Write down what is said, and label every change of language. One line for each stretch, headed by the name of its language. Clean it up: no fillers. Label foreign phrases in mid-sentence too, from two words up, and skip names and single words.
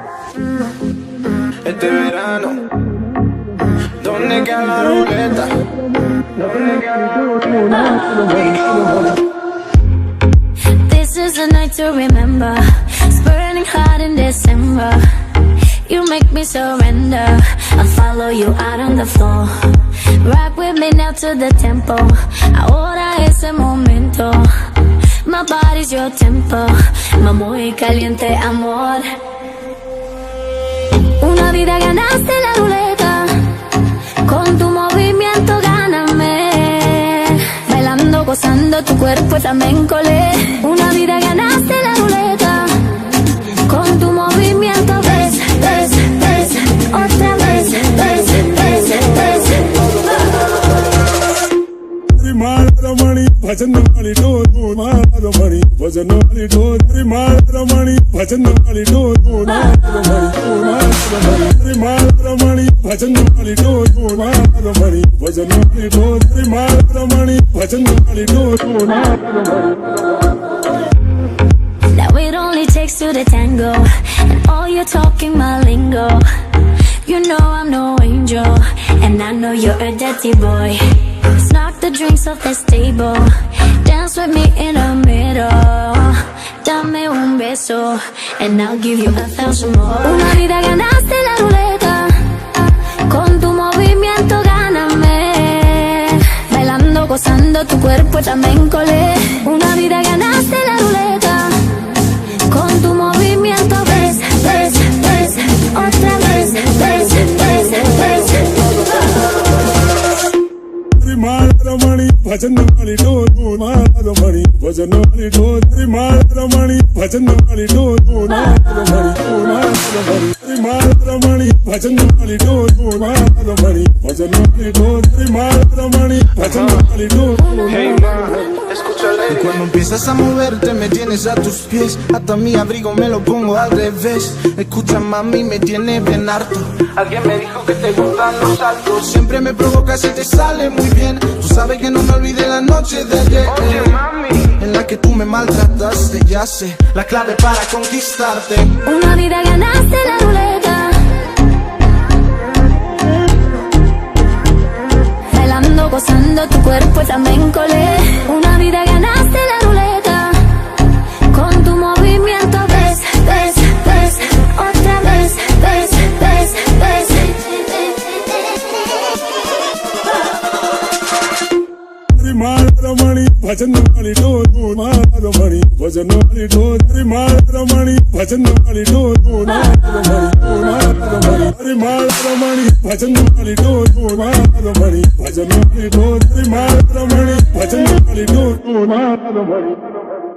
Spanish: Este verano, ¿dónde queda la ruleta? ¿Dónde queda la ruleta?
English: This is a night to remember. It's burning hot in December. You make me surrender. I'll follow you out on the floor. Rock with me now to the tempo.
Spanish: Ahora es el momento.
English: My body's your tempo.
Spanish: Muy caliente amor. Una vida ganaste la ruleta. Con tu movimiento gáname. Bailando, gozando tu cuerpo flamenco. Una vida ganaste la ruleta. Con tu movimiento ves, ves, ves. Otra vez, ves, ves, ves. Ramaramani, Bhajanamani, do Ramaramani, Bhajanamani, do Ramaramani, Bhajanamani, do Ramaramani, Bhajanamani, do Ramaramani, Bhajanamani, do Ramaramani, Bhajanamani, do
English: Now it only takes two to tango, and all you're talking my lingo. You know I'm no angel, and I know you're a dirty boy. Let's knock the drinks off the table. Dance with me in the middle.
Spanish: Dame un beso,
English: and I'll give you 1,000 more.
Spanish: Una vida ganaste la ruleta. Con tu movimiento gáname. Bailando, gozando tu cuerpo flamenco. Una vida ganaste la ruleta. Con tu movimiento ves, ves, ves. Otra vez, ves, ves, ves. Ramaramani, Bhajanamani, do Ramaramani, Bhajanamani, do Ramaramani, Bhajanamani, do Ramaramani, Bhajanamani, do Ramaramani, Bhajanamani, do Ramaramani, Bhajanamani, do.
English: Hey man,
Spanish: escúchale. Y cuando empiezas a moverte me tienes a tus pies. Hasta mi abrigo me lo pongo al revés. Escucha mami, me tienes bien harto. Alguien me dijo que te gustan los saltos. Siempre me provocas y te sale muy bien. Tú sabes que no me olvidé la noche de ayer. Oye mami, En la que tú me maltrataste, ya sé la clave para conquistarte. Una vida ganaste la ruleta. Bailando, gozando tu cuerpo flamenco. Una vida ganaste la ruleta. Con tu movimiento ves, ves, ves. Otra vez, ves, ves, ves. Ramaramani, Bhajanamani, do Ramaramani, Bhajanamani, do Ramaramani, Bhajanamani, do Ramaramani, Bhajanamani, do Ramaramani, Bhajanamani, do Ramaramani, Bhajanamani, do Ramaramani.